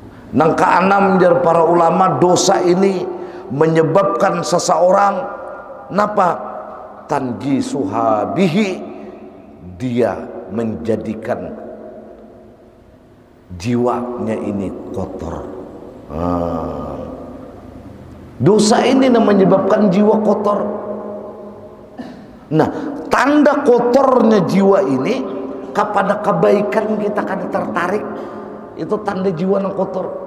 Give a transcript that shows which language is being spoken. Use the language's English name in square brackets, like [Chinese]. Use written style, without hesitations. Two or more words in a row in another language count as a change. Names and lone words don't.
[Banjar] Nang keenam jar para ulama, dosa ini menyebabkan seseorang napa? [Arabic] تنجيسها به, [Indonesian] dia menjadikan jiwanya ini kotor. Dosa ini menyebabkan jiwa kotor. [Banjar] Nah, tanda kotornya jiwa ini kepada kebaikan kita kada tertarik, itu tanda jiwa yang kotor.